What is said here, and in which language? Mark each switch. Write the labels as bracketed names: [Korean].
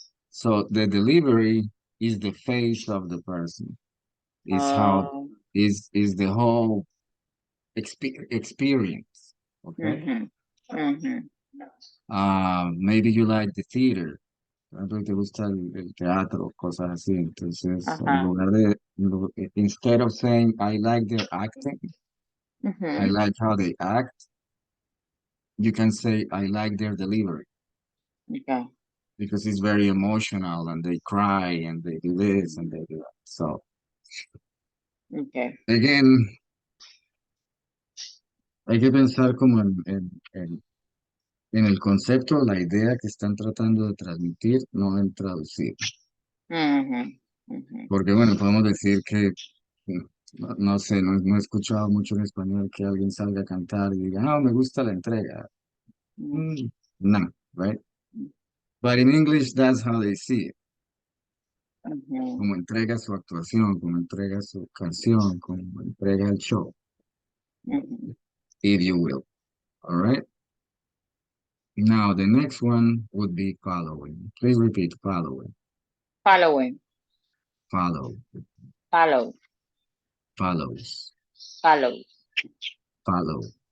[English] So the delivery is the face of the person, is how Oh. is the whole experience. Okay. Mm-hmm. Mm-hmm. Maybe you like the theater. [Spanish] A ti te gusta el teatro, cosas así. Entonces, Uh-huh. [English] instead of saying I like their acting, I Mm-hmm. like how they act, you can say I like their delivery Okay. because it's very emotional and they cry and they do this and they do that. So Okay. [Spanish] again, hay que pensar como en el concepto, la idea que están tratando de transmitir, no en traducir. Mm-hmm. Mm-hmm. Porque bueno, podemos decir que no sé, no he escuchado mucho en español que alguien salga a cantar y diga, no, me gusta la entrega. [English] Mm, no, right? But in English, that's how they see it. Mm-hmm. [Spanish] Como entrega su actuación, como entrega su canción, como entrega el show, Mm-hmm. [English] if you will. All right? Now, the next one would be following. Please repeat following. Following. Follow, Follow. follows, Follow. follow,